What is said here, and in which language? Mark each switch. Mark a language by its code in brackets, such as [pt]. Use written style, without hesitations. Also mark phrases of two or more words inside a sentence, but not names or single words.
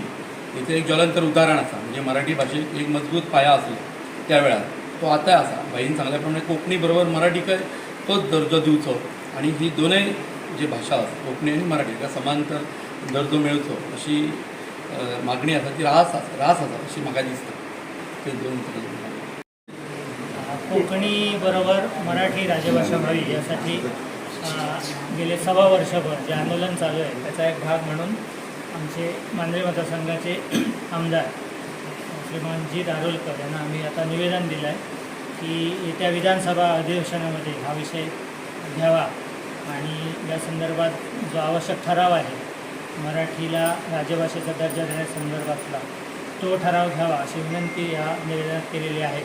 [kok] तेचें एक ज्वलंत उदाहरण आसा. म्हणजे मराठी भाशेक एक मजबूत पाया आसलो त्या वेळार तो आतांय आसा. भाईन सांगल्या प्रमाणे कोंकणी बरोबर मराठीकय तोच दर्जो दिवचो आणि ही दोनूय जी भाशा आसा कोंकणी आनी मराठी ताका समांतर दर्जो मेळचो अशी मागणी आसा ती रास आसा अशी म्हाका दिसता. ते दोन [mr] कोकणी बरोबर मराठी राजभाषा व्हावी यासाठी गेले 6 वर्षभर जे आंदोलन चालू आहे त्याचा एक भाग म्हणून आमचे मांद्रे मतदारसंघाचे आमदार श्रीमान जी दारोलकर यांना आम्ही आता निवेदन दिलं आहे की येत्या विधानसभा अधिवेशनामध्ये हा विषय घ्यावा आणि या संदर्भात जो आवश्यक ठराव आहे मराठीला राजभाषेचा दर्जा देण्यासंदर्भातला तो ठराव घ्यावा अशी विनंती या निवेदनात केलेली आहे.